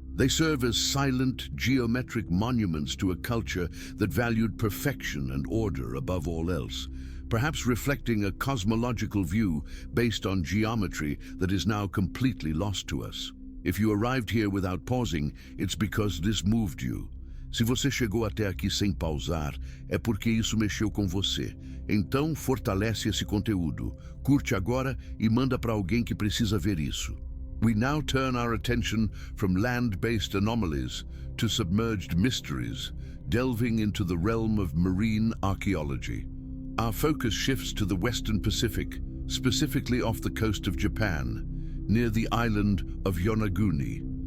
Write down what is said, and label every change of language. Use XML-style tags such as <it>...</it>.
<en>They serve as silent, geometric monuments to a culture that valued perfection and order above all else, perhaps reflecting a cosmological view based on geometry that is now completely lost to us. If you arrived here without pausing, it's because this moved you.</en> <pt>Se você chegou até aqui sem pausar, é porque isso mexeu com você. Então, fortalece esse conteúdo, curte agora e manda para alguém que precisa ver isso.</pt> <en>We now turn our attention from land-based anomalies to submerged mysteries, delving into the realm of marine archaeology. Our focus shifts to the Western Pacific, specifically off the coast of Japan, near the island of Yonaguni.</en>